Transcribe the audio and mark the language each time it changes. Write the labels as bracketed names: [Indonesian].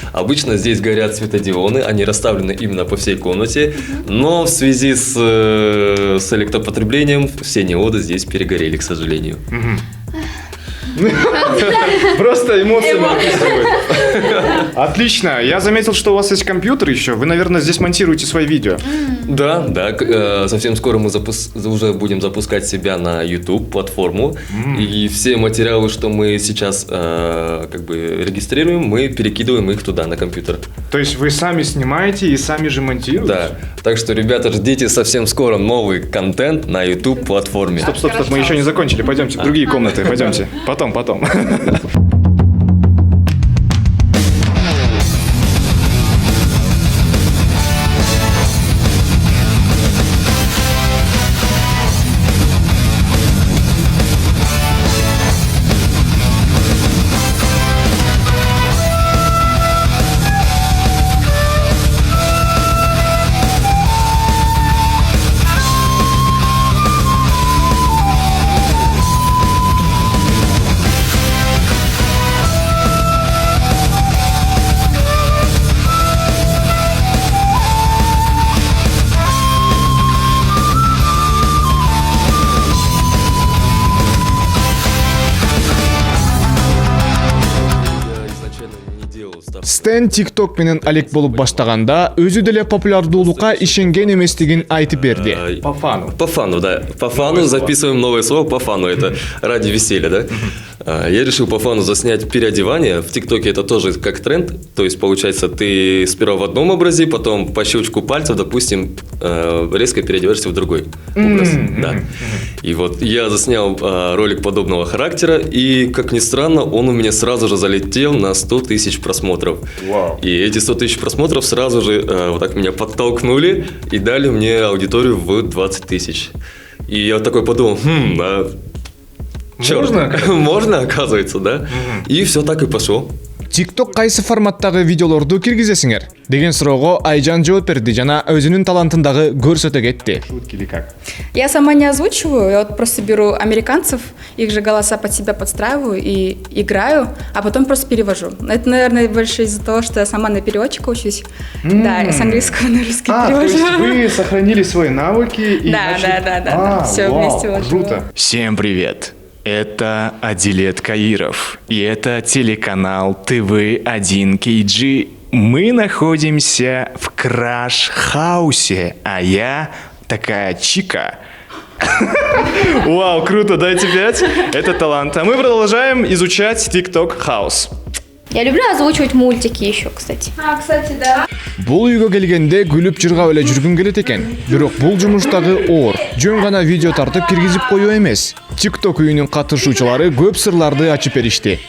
[Russian] Обычно здесь горят светодионы, они расставлены именно по всей комнате, но в связи с электропотреблением все диоды здесь перегорели, к сожалению. Просто эмоциями описывают. Отлично. Я заметил, что у вас есть компьютер еще. Вы, наверное, здесь монтируете свои видео. Да. Совсем скоро мы уже будем запускать себя на YouTube платформу. И все материалы, что мы сейчас регистрируем, мы перекидываем их туда, на компьютер. То есть вы сами снимаете и сами же монтируете? Да. Так что, ребята, ждите совсем скоро новый контент на YouTube платформе. Стоп, мы еще не закончили. Пойдемте в другие комнаты. Пойдемте. Потом. [Kyrgyz] Кристен TikTok менен алек болуп баштаганда өзү деле популярдуулукка ишенген эместигин айтып берди. [Russian] По фану. По фану, да. По фану записываем новое слово по фану. Это ради веселья, да. Я решил по фану заснять переодевание. В ТикТоке это тоже как тренд. То есть, получается, ты сперва в одном образе, потом по щелчку пальцев, допустим, резко переодеваешься в другой образ. Да. И вот я заснял ролик подобного характера, и, как ни странно, он у меня сразу же залетел на 100 тысяч просмотров. Вау. И эти 100 тысяч просмотров сразу же вот так меня подтолкнули и дали мне аудиторию в 20 тысяч. И я такой подумал, чёрт, можно, оказывается, да? И все так и пошло. [Kyrgyz] TikTok кайсы форматтагы видеолорду киргизесиңер деген суроого Айжан жооп берди жана өзүнүн талантындагы көрсөтө кетти. [Russian] Шутки или как? Я сама не озвучиваю, я вот просто беру американцев, их же голоса под себя подстраиваю и играю, а потом просто перевожу. Это, наверное, больше из-за того, что я сама на переводчика учусь. Да, я с английского на русский перевожу. То есть вы сохранили свои навыки и Да. Все вместе вложу. Круто. Всем привет! Это Адилет Каиров, и это телеканал ТВ1 KG. Мы находимся в Краш-хаусе, а я такая чика. Вау, круто, дайте 5. Это талант. А мы продолжаем изучать TikTok House. Я люблю озвучивать мультики еще, кстати. Кстати, да. [Kyrgyz] Бул үйгө келгенде күлүп жыргап эле жүргүн келет экен. Бирок бул жумуштагы оор. Жөн гана видео тартып киргизип коюу эмес. TikTok үйүнүн катышуучулары көп сырларды ачып беришти.